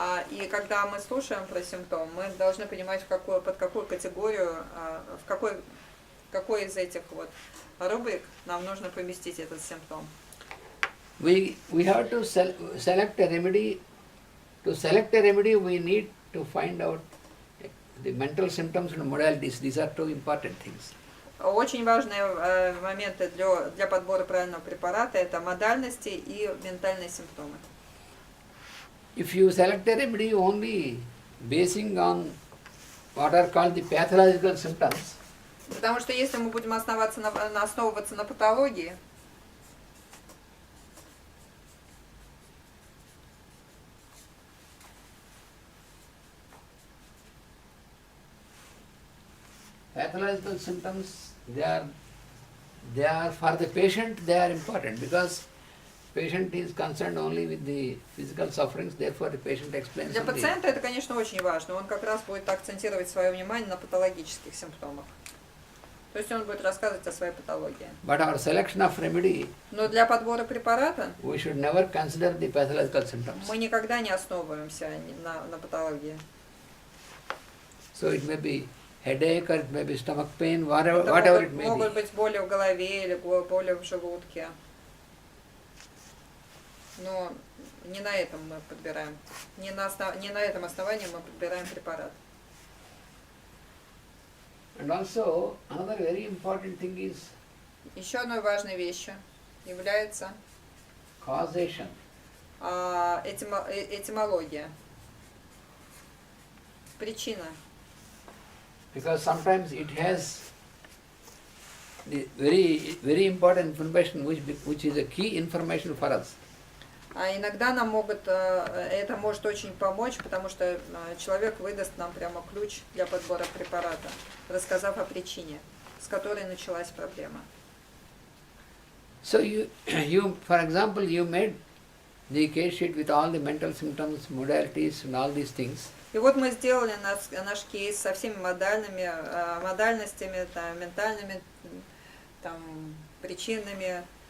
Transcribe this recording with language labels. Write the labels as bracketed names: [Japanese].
[Russian] И когда мы слушаем про симптом, мы должны понимать, под какую категорию, в какой из этих вот рубрик нам нужно поместить этот симптом. [English] We have to select a remedy. To select a remedy, we need to find out the mental symptoms and modalities. These are two important things. [Russian] Очень важные моменты для подбора правильного препарата – это модальности и ментальные симптомы. [English] If you select a remedy only basing on what are called the pathological symptoms, [Russian] Потому что если мы будем основываться на патологии, [English] pathological symptoms, they are for the patient, they are important because patient is concerned only with the physical sufferings, therefore the patient explains [Russian] для [English] on the [Russian] пациента это, конечно, очень важно. Он как раз будет акцентировать свое внимание на патологических симптомах. То есть он будет рассказывать о своей патологии. [English] But our selection of remedy, [Russian] Но для подбора препарата [English] we should never consider the pathological symptoms. [Russian] мы никогда не основываемся на патологии. [English] So it may be headache or it may be stomach pain, [Russian] Это [English] whatever it may [Russian] могут [English] be. [Russian] быть боли в голове или боли в желудке. Но не на этом мы подбираем. Не на этом основании мы подбираем препарат. [English] And also another very important thing is [Russian] Еще одной важной вещью является [English] causation. [Russian] этимология. Причина. [English] Because sometimes it has the very important information which is a key information for us. [Russian] А иногда нам это может очень помочь, потому что человек выдаст нам прямо ключ для подбора препарата, рассказав о причине, с которой началась проблема. [English] So for example, you made the case sheet with all the mental symptoms, modalities and all these things. [Russian] И вот мы сделали наш кейс со всеми модальностями, там, ментальными там, причинами,